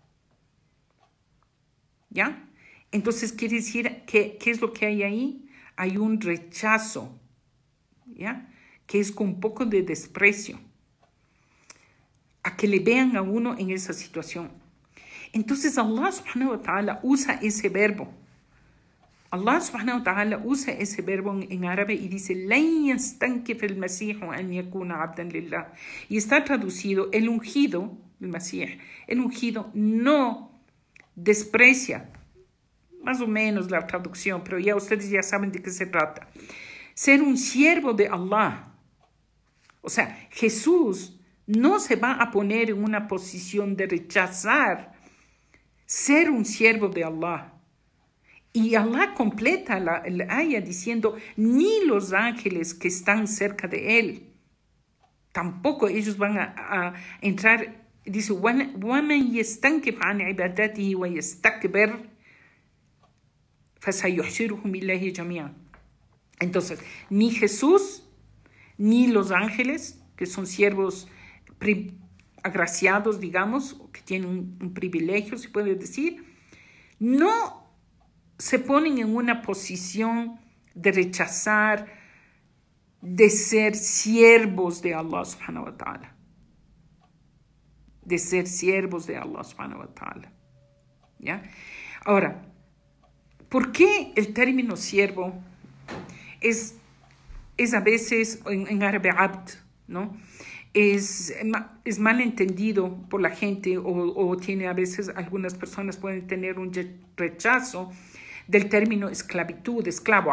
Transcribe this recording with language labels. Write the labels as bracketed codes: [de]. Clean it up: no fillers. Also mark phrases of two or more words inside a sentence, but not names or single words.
[es] ¿Ya? Entonces, quiere decir que, ¿qué es lo que hay ahí? Hay un rechazo, ¿ya? Que es con un poco de desprecio a que le vean a uno en esa situación. Entonces, [ar] الله سبحانه وتعالى [es] usa ese verbo. [ar] الله سبحانه وتعالى [es] usa ese verbo en árabe y dice [ar] لَن يَسْتَنْكِفَ الْمَسِيحُ أَنْ يَكُونَ عَبْدًا لِلَّهِ. [es] Y está traducido, el ungido, el Masíh, el ungido no desprecia, más o menos la traducción, pero ya ustedes ya saben de qué se trata. Ser un siervo de Allah. O sea, Jesús no se va a poner en una posición de rechazar ser un siervo de Allah. Y Allah completa la aya diciendo, ni los ángeles que están cerca de él, tampoco ellos van a entrar. Dice, [ar] وَمَنْ يَسْتَنْكِفْ عَنْ عِبَادَتِهِ وَيَسْتَكْبِرْ فَسَيُحْشِرُهُمْ إِلَيْهِ جَمِيعًا. [es] Entonces, ni Jesús, ni los ángeles, que son siervos agraciados, digamos, que tienen un privilegio, se puede decir, no se ponen en una posición de rechazar, de ser siervos de [ar] الله سبحانه وتعالى. [es] De ser siervos de [ar] الله سبحانه وتعالى. [es] ¿Ya? Ahora, ¿por qué el término siervo es a veces en árabe abd, ¿no? Es mal entendido por la gente o tiene a veces algunas personas pueden tener un rechazo del término esclavitud, esclavo.